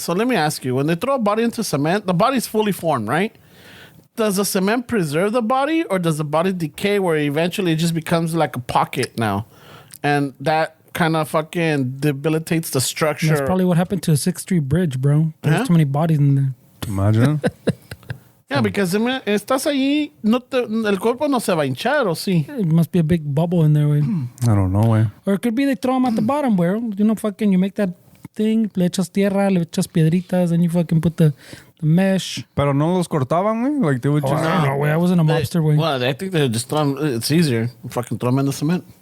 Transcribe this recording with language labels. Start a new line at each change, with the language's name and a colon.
English: So let me ask you, when they throw a body into cement, the body's fully formed, right? Does the cement preserve the body or does the body decay where eventually it just becomes like a pocket now? And that kind of fucking debilitates the structure. That's probably what happened to the 6th Street Bridge, bro. There's Huh? too many bodies in there. Imagine.
Spanish: Yeah, because estás ahí, el cuerpo no se va a hinchar, ¿o sí?
English: It must be a big bubble in there, güey. I don't know, way. Or it could be they throw them at the bottom, where fucking you make that thing, le echas tierra, le echas piedritas, and you fucking put the mesh.
Spanish: Pero no los cortaban, güey. Like they would just.
English: I don't know, güey. I wasn't a mobster, güey. Well, I think they just throw them, it's easier. Fucking throw them in the cement.